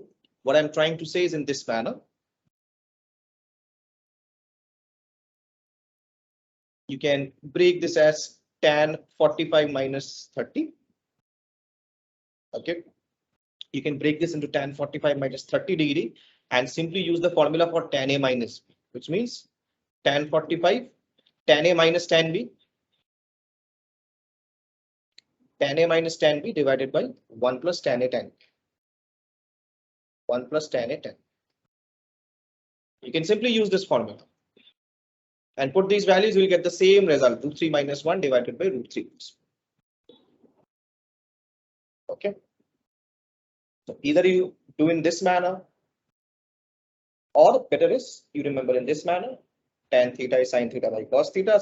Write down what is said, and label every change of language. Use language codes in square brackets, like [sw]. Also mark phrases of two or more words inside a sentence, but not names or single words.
[en] What I'm trying to say is in this manner. You can break this as tan 45 minus 30. Okay. You can break this into tan 45 minus 30 degree and simply use the formula for tan A minus B, which means tan 45, tan A minus tan B, tan A minus tan B divided by 1 plus tan A tan B. 1 plus tan A tan. You can simply use this formula and put these values, you will get the same result, root 3 minus 1 divided by root 3. Okay. So either you do in this manner, or better is you remember in this manner, tan theta is sin theta by cos theta.